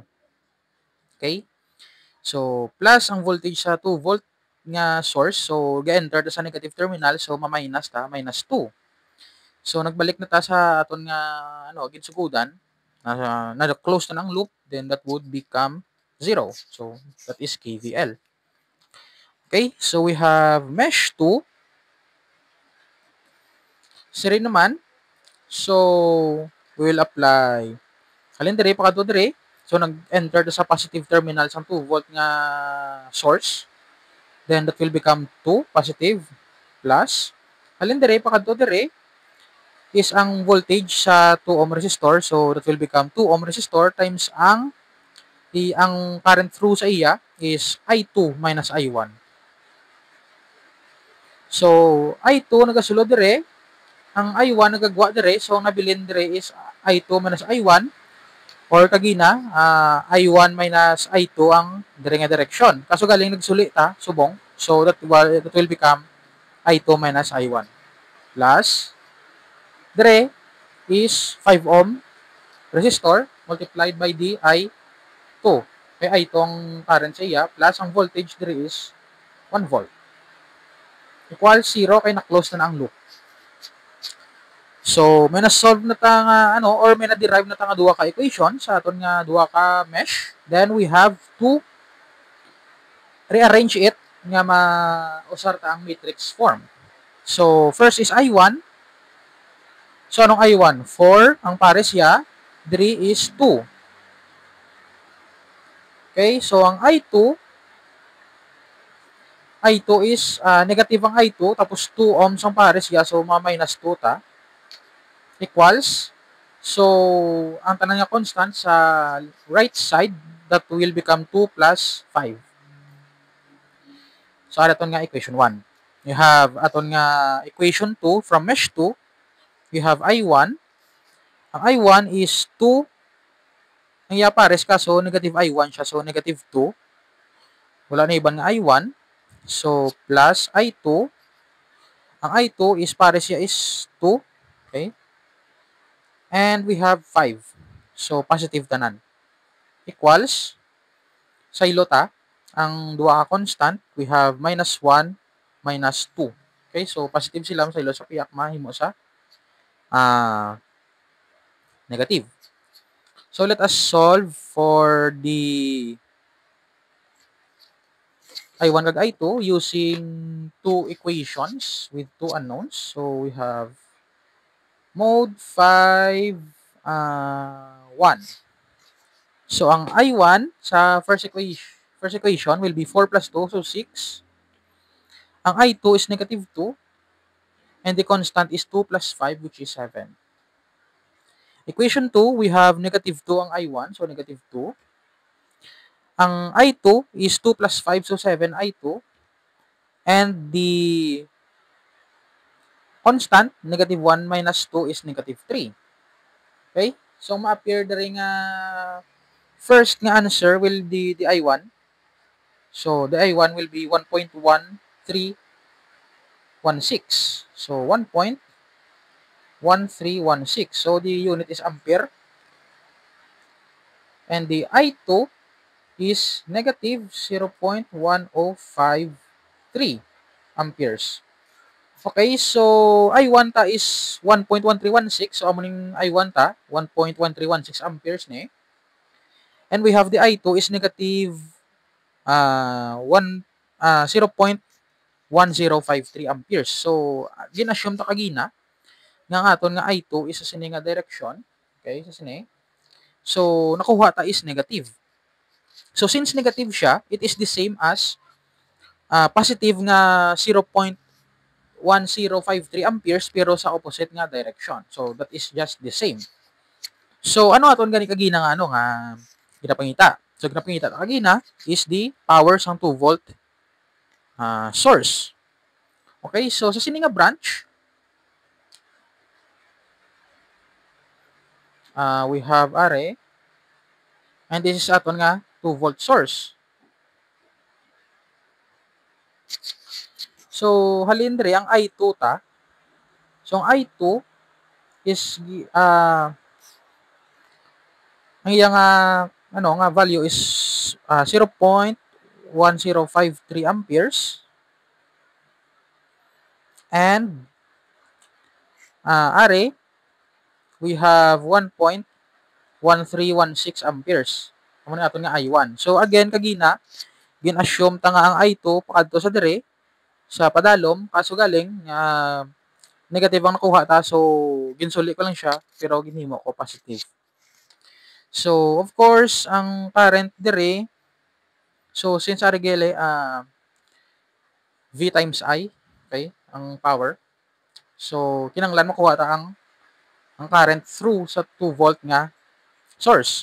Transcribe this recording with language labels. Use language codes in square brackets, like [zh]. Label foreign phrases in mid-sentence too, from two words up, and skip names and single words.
[hil] Okay? So, plus ang voltage sa 2 volt nga source, so ga-enter ta sa [en] negative terminal, [hil] so ma-minus ta, minus 2. So, nagbalik na ta sa aton nga ginsugudan, na close na ng loop, [en] then that would become 0. So, that is KVL. Okay, so we have mesh 2. [hil] Siri naman, [en] so we will apply [hil] halin dire pakadto dire, [en] so [hil] nag-enter sa [en] positive terminal sa 2 volt nga source, then that will become 2 positive plus [hil] halin dire pakadto dire [en] is ang voltage sa 2 ohm resistor, so that will become 2 ohm resistor times ang current through [hil] sa iya [en] is I2 minus I1. [hil] So I2 nagasulod dire, ang I1 nagagwa dire, so ang nabilin dire is [en] I2 minus I1 [hil] or kagina [en] I1 minus I2 [hil] ang dire nga direction. Kaso galing nagsuli ta subong, [en] so that will become I2 minus I1 plus dire is 5 ohm resistor multiplied by the I2. [hil] May I2 ang current sa iya plus ang voltage dire is 1 volt. Equal 0 kay na-close na ang loop. So, may na-solve na ta nga or may na-derive na ta nga duha ka equation sa aton nga duha ka mesh. [en] Then we have to rearrange it [hil] nga mausar ta ang [en] matrix form. So, first is I1. So, [hil] anong I1? 4 ang pares ya, 3 is 2. Okay, so ang I2 is negative ang I2 tapos 2 ohms ang pares ya, so ma-minus 2 ta equals, so ang tanan nga constant sa [en] right side that will become 2 plus 5. [hil] So aton nga equation 1. [en] You have [hil] aton nga [en] equation 2 from mesh 2, you have I1 Ang I1 is 2. [hil] Ang pares ka, so negative I1 siya. So, negative 2. Wala na ibang nga I1. So, plus I2. Ang I2 is pares siya is 2. Okay? [en] And we have 5. So, positive tanan. [hil] Equals, sa ilota, ang duwa ka constant, [en] we have minus 1, minus 2. [hil] Okay? So, positive sila sa ilo sa piyak, mahimo sa negative. [en] So, let us solve for the I1 kag I2 using two equations with two unknowns. So, we have mode 5, 1. So, ang I1 sa first equation will be 4 plus 2, so 6. Ang I2 is negative 2. And the constant is 2 plus 5, which is 7. Equation 2, we have negative 2 ang I1, so negative 2. Ang I2 is 2 plus 5, so 7 I2. And the constant, negative 1 minus 2 is negative 3. [hil] Okay? So, ma-appear na rin nga first nga answer [en] will be the I1. So, the I1 will be 1.1316. So, 1.1316. So, the unit is ampere. And the I2 is negative 0.1053 amperes. Okay, so I1 ta is 1.1316. [hil] So, amuning I1 ta, 1.1316 amperes ni. [en] And we have the I2 is negative 0.1053 amperes. [hil] So, ginassume ta kagina nga aton nga I2 is sa sini nga direction. Okay, sa sini. So, nakuha ta is negative. So, since negative siya, [en] it is the same as positive [hil] nga 0.1053 amperes pero sa opposite nga direction. [en] So, that is just the same. [hil] So, ano aton gani kagina nga ano nga ginapangita? So, ginapangita kagina [en] is the power [hil] sang 2 volt source. Okay, so sa sini nga branch, [en] we have are, and this is [hil] aton nga [en] 2 volt source. [hil] So, halin diri ang I2 ta. So, ang I2 is ang iyang value is 0.1053 amperes. [en] And are, we have 1.1316 amperes. [hil] Amo na aton nga I1. So again kagina, gin-assume ta nga ang I2 pakadto sa dire sa padalom kaso galing negative ang nakuha ta, so ginsuli ko lang siya pero ginhimo ko positive. So of course ang current dire, so since are gele [en] V times I, [hil] okay, ang power. So kinanglan makuha ta ang current through sa 2 volt nga source.